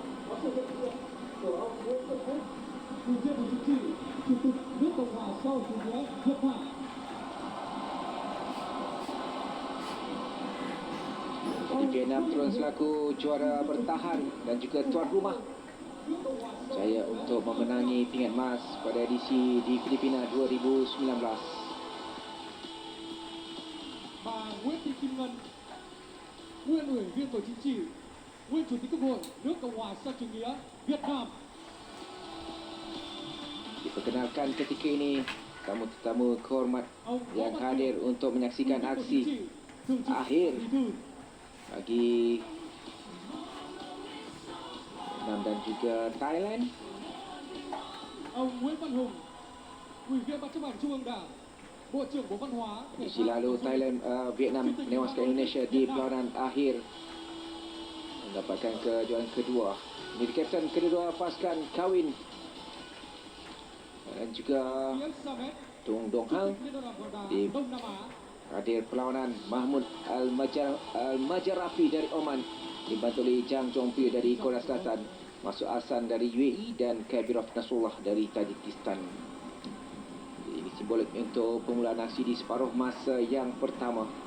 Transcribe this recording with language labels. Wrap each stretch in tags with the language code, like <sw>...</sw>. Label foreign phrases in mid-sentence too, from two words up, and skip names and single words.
<ms>Vietnam terus selaku juara bertahan dan juga tuan rumah jaya untuk memenangi pingat emas pada edisi di Filipina 2019.</ms> <vi>Bà Nguyễn Thị Kim Ngân, nguyên ủy viên Bộ Chính trị, nguyên chủ tịch Quốc hội nước Cộng hòa xã chủ nghĩa Việt Nam.</vi> <ms>Diperkenalkan ketika ini tamu-tamu kehormat yang hadir untuk menyaksikan aksi akhir bagi Vietnam dan juga Thailand.</ms> <vi>Ông Nguyễn Văn Hùng, Ủy viên Ban chấp hành Trung ương Đảng, Bộ trưởng Bộ Văn hóa, Thể</vi> <ms>Edisi</ms> <vi>thao</vi> <ms>lalu</ms> <vi>và Du lịch,</vi> <ms>Thailand, Vietnam menewaskan Indonesia di perlawanan akhir, mendapatkan kejuaraan kedua. Ini kapten kedua pasukan Kawin dan juga Nguyễn Sa Mét, Tung Dong</ms> <vi>Chủ Hang. tịch Liên đoàn bóng đá</vi> <ms>Di-</ms> <vi>Đông Nam Á.</vi> <ms>Hadir perlawanan Mahmud Al-Majarafi dari Oman, dibantu oleh Jang Jongpyo dari Korea Selatan, Masuk Hasan dari UAE dan Kabirov Nasrullah dari Tajikistan. Ini simbolik untuk permulaan aksi di separuh masa yang pertama.</ms>